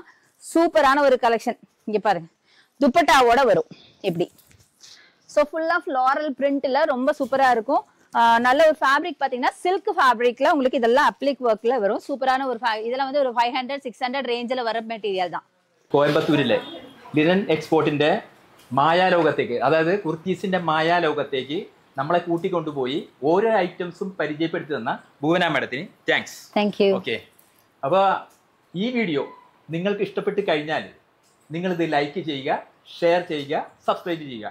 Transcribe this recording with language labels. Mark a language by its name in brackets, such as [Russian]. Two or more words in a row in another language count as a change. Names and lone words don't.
[Tamil] சூப்பரான ஒரு கலெக்ஷன். இங்க பாருங்க, துப்பட்டாவோட வரும் இப்படி. ஸோ ஃபுல்லா [English] floral print [Tamil] ரொம்ப சூப்பரா இருக்கும். நல்ல ஒரு ஃபேப்ரிக் பாத்தீங்கன்னா [English] silk fabric [Tamil] உங்களுக்கு இதெல்லாம் [English] applique work [Tamil] வரும். சூப்பரான ஒரு இதெல்லாம் வந்து ஒரு 500-600 ரேஞ்சில் வர மெட்டீரியல் தான். [Malayalam] കോയമ്പത്തൂരിലെ [English] linen export [Malayalam] മായാലോകത്തേക്ക്, അതായത് കുർത്തീസിന്റെ മായാലോകത്തേക്ക് നമ്മളെ കൂട്ടിക്കൊണ്ടുപോയി ഓരോ ഐറ്റംസും പരിചയപ്പെടുത്തി തന്ന ഭുവന മാഡത്തിന് താങ്ക്സ്. [English] thank you. [Malayalam] ഓക്കെ, അപ്പോൾ ഈ വീഡിയോ നിങ്ങൾക്ക് ഇഷ്ടപ്പെട്ട് കഴിഞ്ഞാൽ നിങ്ങളിത് ലൈക്ക് ചെയ്യുക, ഷെയർ ചെയ്യുക, സബ്സ്ക്രൈബ് ചെയ്യുക.